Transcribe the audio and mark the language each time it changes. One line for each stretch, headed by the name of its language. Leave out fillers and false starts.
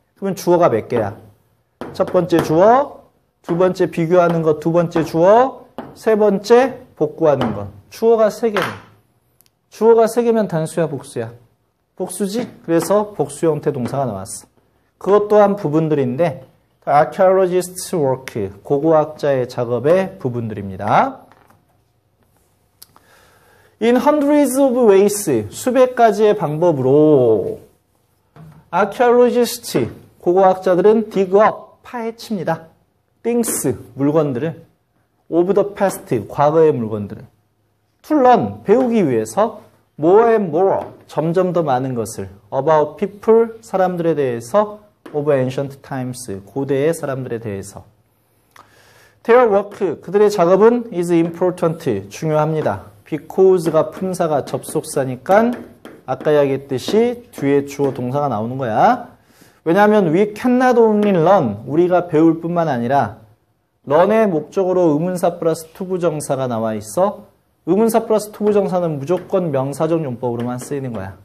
Korean: 그러면 주어가 몇 개야? 첫 번째 주어, 두 번째 비교하는 것, 두 번째 주어, 세 번째 복구하는 것. 주어가 3개네. 주어가 3개면 단수야, 복수야? 복수지? 그래서 복수 형태 동사가 나왔어. 그것 또한 부분들인데
English: archaeologist's work,
Korean: 고고학자의 작업의 부분들입니다.
English: In hundreds of ways,
Korean: 수백 가지의 방법으로
English: archaeologists,
Korean: 고고학자들은
English: dig up,
Korean: 파헤칩니다.
English: things,
Korean: 물건들을
English: of the past,
Korean: 과거의 물건들을
English: to learn,
Korean: 배우기 위해서
English: more and more,
Korean: 점점 더 많은 것을
English: about people,
Korean: 사람들에 대해서
English: of ancient times,
Korean: 고대의 사람들에 대해서
English: their work,
Korean: 그들의 작업은
English: is important,
Korean: 중요합니다. because가 품사가 접속사니까 아까 이야기했듯이 뒤에 주어 동사가 나오는 거야. 왜냐하면
English: we cannot only learn,
Korean: 우리가 배울 뿐만 아니라 learn의 목적으로 의문사 플러스 투부정사가 나와 있어. 의문사 플러스 투부정사는 무조건 명사적 용법으로만 쓰이는 거야.